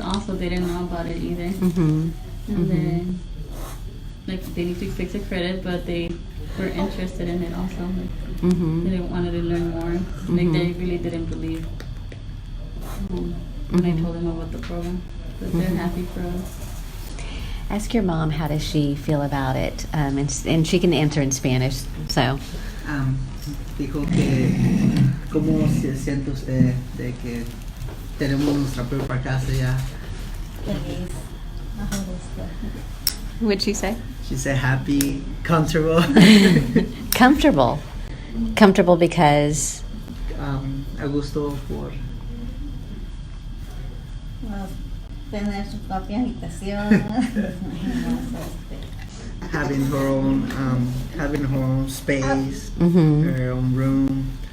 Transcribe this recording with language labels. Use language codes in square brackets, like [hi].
[en] Also, they didn't know about it either. And then, like, they need to fix their credit, but they were interested in it also. Like, they wanted to learn more. Like, they really didn't believe when I told them about the program. But they're happy for us. Ask your mom, how does she feel about it? And she can answer in Spanish. So. [es] Dijo que cómo se siente usted de que tenemos nuestra propia casa ya. [en] What'd she say? She said happy, comfortable. Comfortable because. [es] A gusto por. Tener su propia habitación. [en] Having her own space, her own room.